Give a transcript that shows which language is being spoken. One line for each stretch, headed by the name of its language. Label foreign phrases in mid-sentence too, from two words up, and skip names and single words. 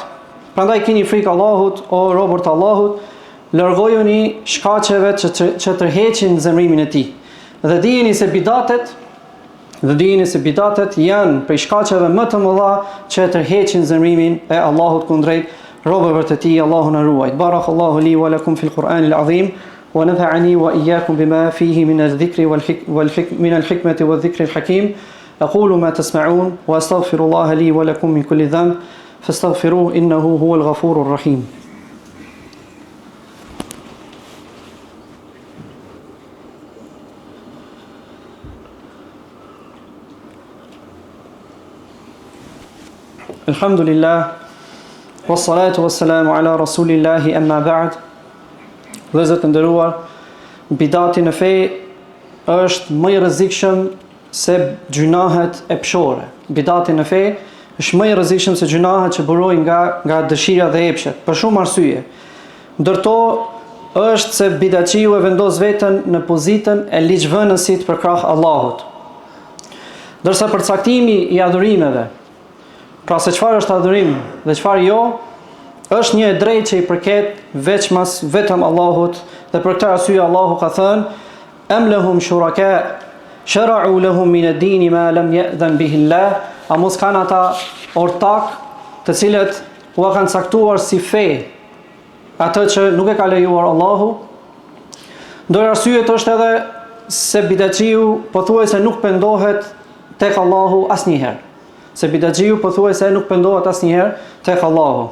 Albanian: Prandaj keni frikë Allahut, o robërt e Allahut, largojuni shkaqeve që tërheqin zemrimin e tij. Dhe dijeni se bidatet janë prej shkaqeve më të mëdha që tërheqin zemrimin e Allahut kundrejt robëve të tij. Allahu na ruaj.
Arabic: بارك الله لي ولكم في القرآن العظيم. ونفعني وإياكم بما فيه من الذكر من الحكمة والذكر الحكيم. أقول ما تسمعون وأستغفر الله لي ولكم من كل ذنب فاستغفروه إنه هو الغفور الرحيم. الحمد لله والصلاة والسلام على رسول الله أما بعد.
Albanian: Dhe zot të nderuar, bidati në fe është më i rrezikshëm se gjunahet e pshore. Bidati në fe është më i rrezikshëm se gjunahet që burojnë nga dëshira dhe epshet, për shumë arsye. Ndërto është se bidačiu e vendos veten në pozitën e ligjvënësit për krah Allahut. Ndërsa përcaktimi i adhurimeve, pra se çfarë është adhurim dhe çfarë jo, është një e drejtë që i përket vetëm Allahut, dhe për këtë arsye Allahu ka thënë:
Arabic: "أم لهم شركاء شرعوا لهم من الدين ما لم يأذن به الله",
Albanian: a mos kanë ata ortak të cilët u kanë caktuar si fe atë që nuk e ka lejuar Allahu. Ndër arsyet është edhe se bidaxiu pothuajse nuk pendohet tek Allahu asnjëherë. Se bidaxiu pothuajse nuk pendohet asnjëherë tek Allahu.